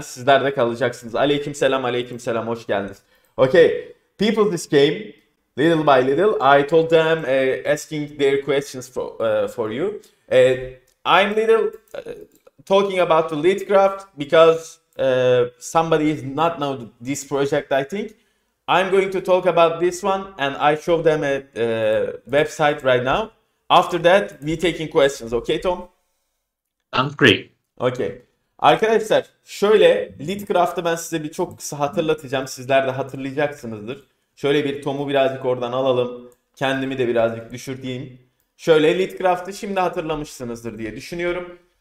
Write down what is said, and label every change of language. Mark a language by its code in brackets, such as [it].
[tr] Sizler de kalacaksınız. Aleykümselam, aleykümselam, hoş geldiniz. [en] Okay, people this came little by little. I told them asking their questions for you. I'm little talking about the Litcraft because somebody is not know this project, I think. I'm going to talk about this one and I show them a website right now. After that, we taking questions. Okay, Tom? Sounds great. Okay. [tr] Arkadaşlar şöyle Litcraft'ı ben size bir çok kısa hatırlatacağım. Sizler de hatırlayacaksınızdır. Şöyle bir Tom'u birazcık oradan alalım. Kendimi de birazcık düşürteyim. Şöyle Litcraft'ı şimdi hatırlamışsınızdır diye düşünüyorum.